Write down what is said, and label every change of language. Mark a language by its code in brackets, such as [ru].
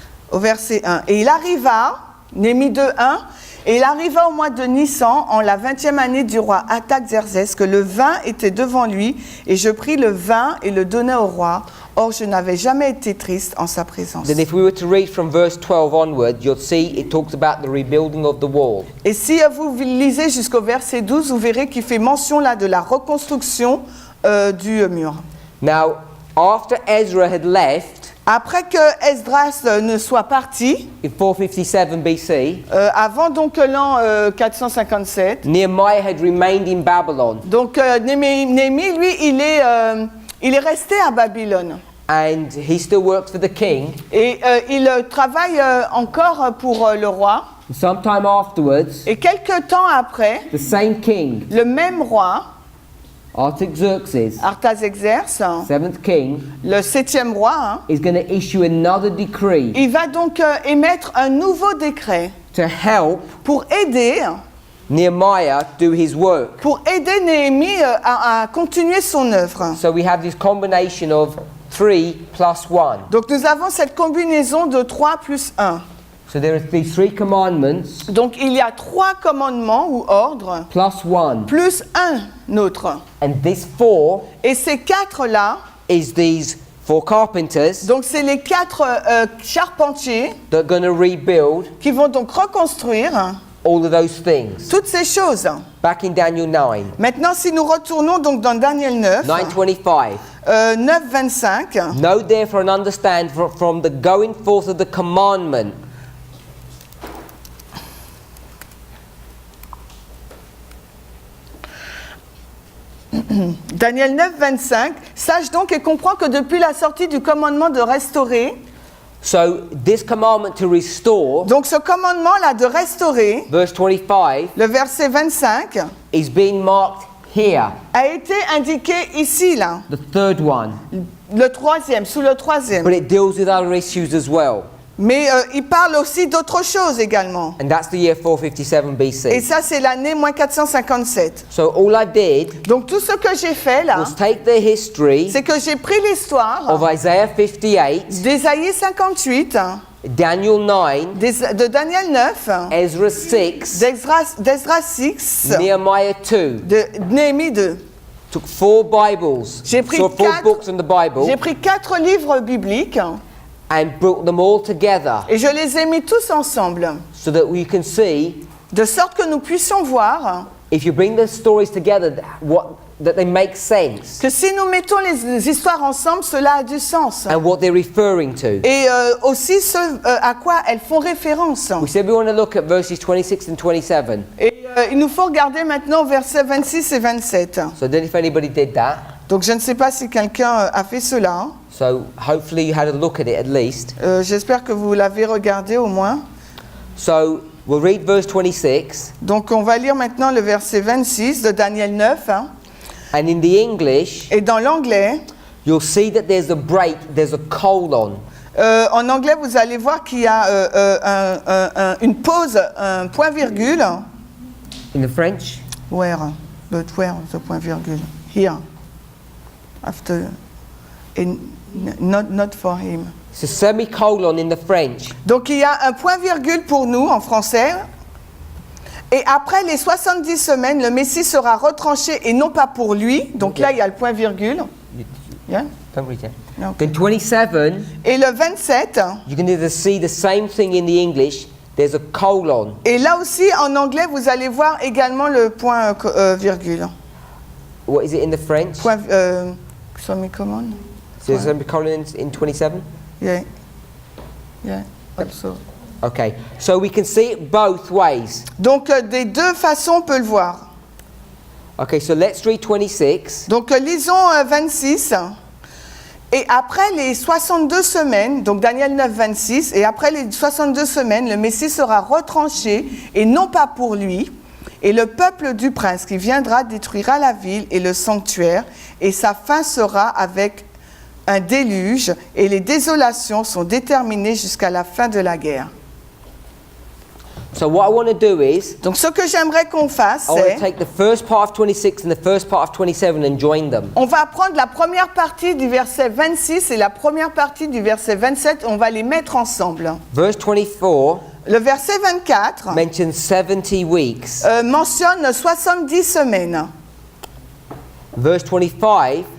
[fr] au verset 1. Et il arriva, Néhémie 2, 1, et il arriva au mois de Nissan, en la 20e année du roi Artaxerxès, que le vin était devant lui, et je pris le vin et le donnai au roi. Or, je n'avais jamais été triste en sa présence. [en] Then if we were to read from verse 12 onward, you'll see it talks about the rebuilding of the wall. [fr] Et si vous lisez jusqu'au verset 12, vous verrez qu'il fait mention là de la reconstruction du mur. [en] Now, after Ezra had left [fr] Après que Esdras ne soit parti, [en] in 457 BC, [fr] avant donc l'an 457, [en] Nehemiah had remained in Babylon, [fr] donc Néhémie, lui, il est resté à Babylone. [en] and he still works for the king. [fr] Et il travaille encore pour le roi. [en] Sometime afterwards, [fr] Et quelque temps après, [en] the same king, [fr] le même roi, [en] Artaxerxes, [fr] Artaxerxès, [en] seventh king, [fr] le septième roi, hein, [en] is going to issue another decree [fr] il va donc émettre un nouveau décret [en] to help [fr] pour aider [en] Nehemiah do his work. [fr] Néhémie à continuer son œuvre. [en] So we have this combination of 3 plus 1. [fr] Donc nous avons cette combinaison de 3 plus 1. [en] So So there are these 3 commandments [fr] Donc il y a 3 commandements ou ordres, [en] plus 1. [fr] plus un autre. [en] And this 4 [fr] Et ces 4-là, [en] is these 4 carpenters [fr] donc c'est les 4 charpentiers [en] that are going to rebuild [fr] qui vont donc reconstruire [en] all of those things. [fr] toutes ces choses. [en] Back in Daniel 9, [fr] Maintenant, si nous retournons donc dans Daniel 9, [en] 9:25. [fr] 9, 25, [en] Know therefore and understand from the going forth of the commandment. [fr] Daniel 9, 25, sache donc et comprends que depuis la sortie du commandement de restaurer, [en] So this commandment to restore, [fr] donc ce commandement-là de restaurer, [en] verse 25, [fr] le verset 25, [en] is being marked here, [fr] a été indiqué ici, là, [en] the third one. [fr] le troisième, sous le troisième. [en] But it deals with other issues as well. [fr] Mais il parle aussi d'autres choses également. [en] And that's the year 457 [fr] Et [en] BC. [fr] ça, c'est l'année moins 457. [en] So all I did [fr] Donc tout ce que j'ai fait là, [en] was take the history [fr] c'est que j'ai pris l'histoire [en] of Isaiah 58, [fr] d'Ésaïe 58, [en] Daniel 9, [fr] de Daniel 9, [en] Ezra 6, [fr] d'Esdras 6, [en] Nehemiah 2. [fr] de Néhémie 2. [en] Took 4 Bibles, [fr] J'ai pris [en] so 4 [fr] quatre- [en] books in the Bible, [fr] J'ai pris 4 livres bibliques [en] and brought them all together [fr] et je les ai mis tous ensemble, [en] so that we can see, [fr] de sorte que nous puissions voir [en] if you bring the stories together, that they make sense [fr] que si nous mettons les histoires ensemble, cela a du sens. [en] and what they're referring to. [fr] Et aussi ce à quoi elles font référence. [en] We said we want to look at verses 26 and 27. [fr] Et il nous faut regarder maintenant versets 26 et 27. [en] So I don't know if anybody did that. [fr] Donc je ne sais pas si quelqu'un a fait cela. [en] So hopefully you had a look at it at least. [fr] J'espère que vous l'avez regardé au moins. [en] So we'll read verse 26. [fr] Donc on va lire maintenant le verset 26 de Daniel 9. [en] And in the English, [fr] Et dans l'anglais, [en] you'll see that there's a break, there's a colon. [fr] en anglais, vous allez voir qu'il y a une pause, un point-virgule. [en] In the French, Where? But where, the point-virgule? Here. After. And not for him. it's a semicolon in the French. [fr] Donc il y a un point-virgule pour nous en français. Et après les 70 semaines, le Messie sera retranché et non pas pour lui. Donc là, il y a le point-virgule. Yeah? [en] Don't read it. No. Then 27, [fr] Et le 27, [en] you can either see the same thing in the English, there's a colon. [fr] et là aussi en anglais, vous allez voir également le point-virgule. [en] What is it in the French? Point, semicolon. So there's a semicolon in 27? Yeah. Yeah. Also. Okay, so we can see it both ways. [fr] Donc des deux façons, on peut le voir. [en] Okay, so let's read 26. [fr] Donc lisons 26. Et après les 62 semaines, donc Daniel 9, 26, et après les 62 semaines, le Messie sera retranché, et non pas pour lui, et le peuple du prince qui viendra détruira la ville et le sanctuaire, et sa fin sera avec un déluge, et les désolations sont déterminées jusqu'à la fin de la guerre. [en] So what I want to do is, [fr] Donc ce que j'aimerais qu'on fasse, [en] I want to [fr] c'est, [en] take the first part of 26 and the first part of 27 and join them. [fr] on va prendre la première partie du verset 26 et la première partie du verset 27, on va les mettre ensemble. [en] Verse 24 [fr] Le verset 24 [en] mentions 70 weeks. [fr] mentionne 70 semaines. [en] Verse 25